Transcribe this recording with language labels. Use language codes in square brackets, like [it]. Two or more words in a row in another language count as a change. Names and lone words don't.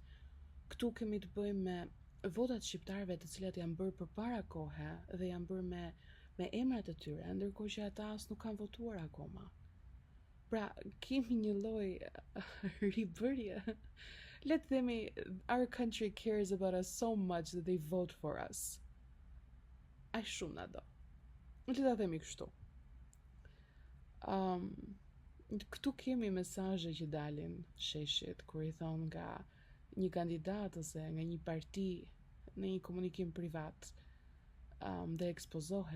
[sq] Këtu kemi të bëjmë me votat shqiptarëve të cilat janë bërë përpara kohe dhe janë bërë me emrat e tyre, ndërkohë që ata as nuk kanë votuar akoma. Pra, kemi një lloj ribërje. Le të themi, [en] our country cares about us so much that they vote for us. [sq] Ai shumë na do. Le ta themi kështu. Këtu kemi mesazhe që dalin sheshit kur i thon nga një kandidat ose nga një parti në një komunikim privat dhe ekspozohet.